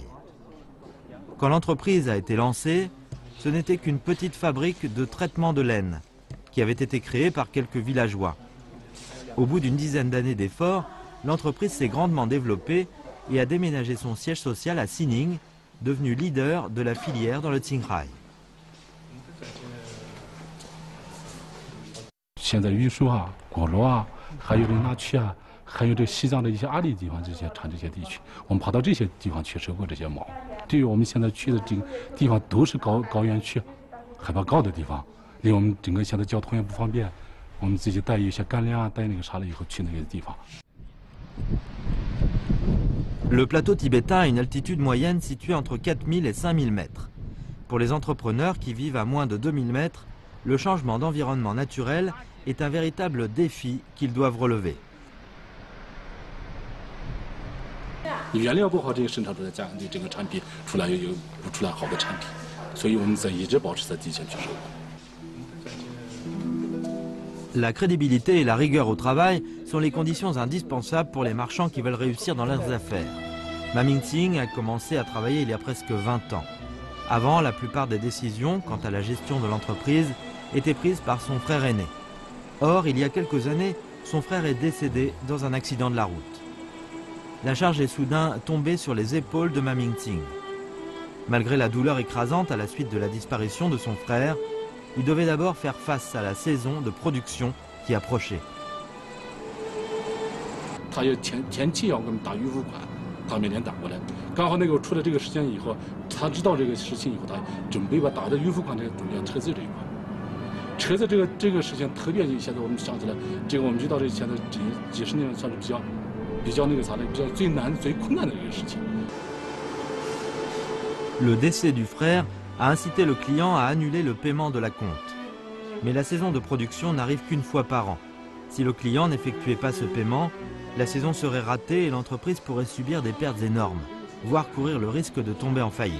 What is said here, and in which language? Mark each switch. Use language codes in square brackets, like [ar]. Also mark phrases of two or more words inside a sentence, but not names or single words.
[fr] Quand l'entreprise a été lancée, ce n'était qu'une petite fabrique de traitement de laine qui avait été créée par quelques villageois. Au bout d'une dizaine d'années d'efforts, l'entreprise s'est grandement développée et a déménagé son siège social à Xining, devenu leader de la filière dans le Qinghai. [zh] 现在玉树啊、果螺啊，还有那区啊，还有这西藏的一些阿里地方这些产这些地区，我们跑到这些地方去收购这些毛。对于我们现在去的这个地方都是高原区，海拔高的地方，离我们整个现在交通也不方便，我们自己带一些干粮啊，带那个啥了以后去那个地方。 [fr] Le plateau tibétain a une altitude moyenne située entre 4000 et 5000 mètres. Pour les entrepreneurs qui vivent à moins de 2000 mètres, le changement d'environnement naturel est un véritable défi qu'ils doivent relever. [zh] 你原料不好，这个生产出来这个产品出来又不出来好的产品，所以我们在一直保持在第一线去收购。 [fr] La crédibilité et la rigueur au travail sont les conditions indispensables pour les marchands qui veulent réussir dans leurs affaires. Ma Mingting a commencé à travailler il y a presque 20 ans. Avant, la plupart des décisions quant à la gestion de l'entreprise étaient prises par son frère aîné. Or, il y a quelques années, son frère est décédé dans un accident de la route. La charge est soudain tombée sur les épaules de Ma Mingting. Malgré la douleur écrasante à la suite de la disparition de son frère, il devait d'abord faire face à la saison de production qui approchait. [zh] 他要前期要给我们打预付款，他每年打过来，刚好那个出了这个事情以后，他知道这个事情以后，他准备把打的预付款这个中间车子这一块，车子这个事情特别现在我们想起来，这个我们遇到这现在这几十年算是比较那个啥的，比较最难最困难的一个事情。 [fr] Le décès du frère a incité le client à annuler le paiement de la compte. Mais la saison de production n'arrive qu'une fois par an. Si le client n'effectuait pas ce paiement, la saison serait ratée et l'entreprise pourrait subir des pertes énormes, voire courir le risque de tomber en faillite.